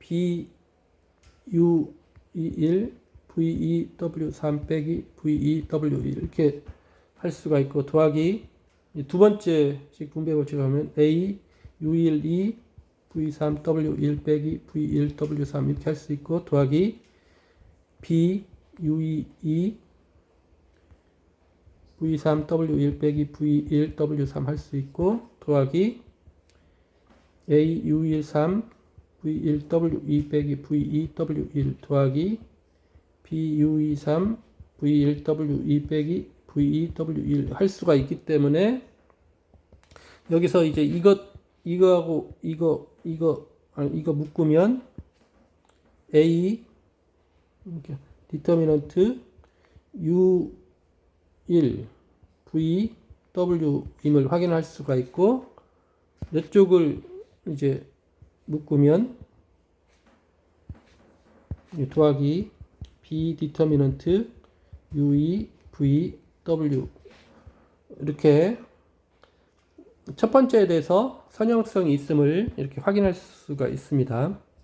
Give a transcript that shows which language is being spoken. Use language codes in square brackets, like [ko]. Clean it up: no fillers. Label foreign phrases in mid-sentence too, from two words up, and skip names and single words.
[ko] BU21 VEW3 빼기 VEW1 이렇게 할 수가 있고, 더하기 두 번째씩 분배 법칙을 하면 A U12 V3W1 빼기 V1W3 이렇게 할 수 있고, 더하기 B U22 V3W1 빼기 V1W3 할 수 있고, 더하기 A U13 V1W2 빼기 V2W1 더하기 B U23 V1W2 빼기 VEW1 할 수가 있기 때문에, 여기서 이제 이거하고 이거 묶으면 A 이렇게 디터미넌트 U1 VW임을 확인할 수가 있고, 이쪽을 이제 묶으면 더하기 B 디터미넌트 U2 VW 이렇게 첫 번째에 대해서 선형성이 있음을 이렇게 확인할 수가 있습니다.